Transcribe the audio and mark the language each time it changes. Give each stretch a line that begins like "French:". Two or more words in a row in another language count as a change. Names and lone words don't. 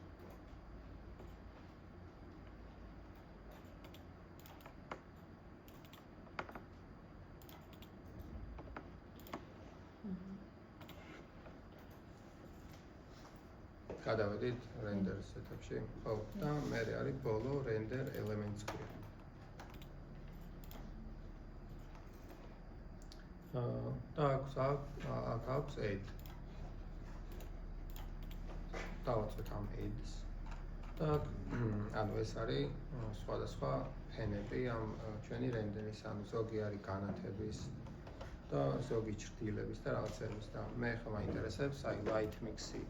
Georgian: გადავედით
English: render setup-
Georgian: ში. ხო, და მე არის ბოლო
English: render elements group.
Georgian: და აქ აქვს add. დავაწვეთ ამ add-ს. და ანუ ეს არის სხვადასხვა ფენები ამ ჩვენი render-ის, ანუ ზოგი არის განათების და ზოგი ჭრდილების და რაღაცების და მე ხომ მაინტერესებს აი
English: light mix-
Georgian: ი.